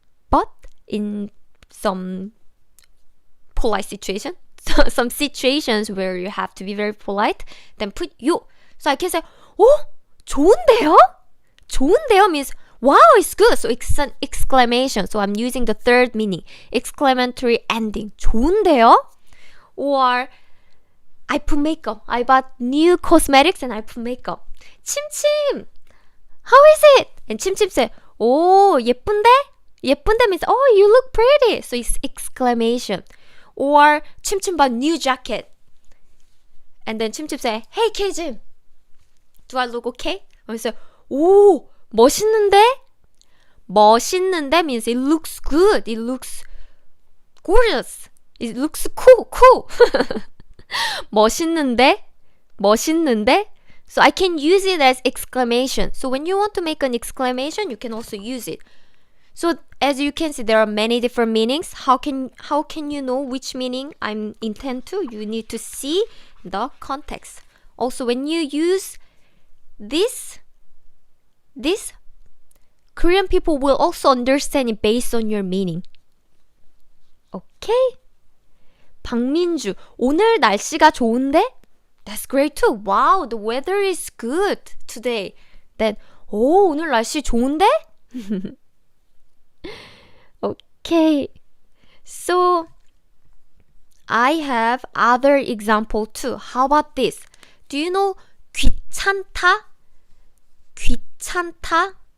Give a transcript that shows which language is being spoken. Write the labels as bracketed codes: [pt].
[en] But in some polite situation, some situations where you have to be very polite, then put 요. So I can say, "Oh, [ko] 좋은데요?" [en] 좋은데요 means, wow, it's good. So it's an exclamation. So I'm using the third meaning. Exclamatory ending. [ko] 좋은데요? [en] Or I put makeup. I bought new cosmetics and I put makeup. 침침, how is it? And 침침 say, [ko] 오, 예쁜데? [en] 예쁜데 means, oh, you look pretty. So it's exclamation. Or 침침 bought new jacket. And then 침침 say, hey, Kjim, do I look okay? I say, [ko] 오, 멋있는데? [en] 멋있는데 means it looks good. It looks gorgeous. It looks cool. [ko] 멋있는데? 멋있는데? [en] So I can use it as exclamation. So when you want to make an exclamation, you can also use it. So as you can see, there are many different meanings. How can you know which meaning I'm intend to? You need to see the context. Also, when you use this, Korean people will also understand it based on your meaning. Okay? [ko] 박민주, 오늘 날씨가 좋은데? [en] That's great too. Wow, the weather is good today. [ko] Then, 오, 오늘 날씨 좋은데? [en] Okay. So, I have other example too. How about this? Do you know 귀찮다? [ko] 귀찮다?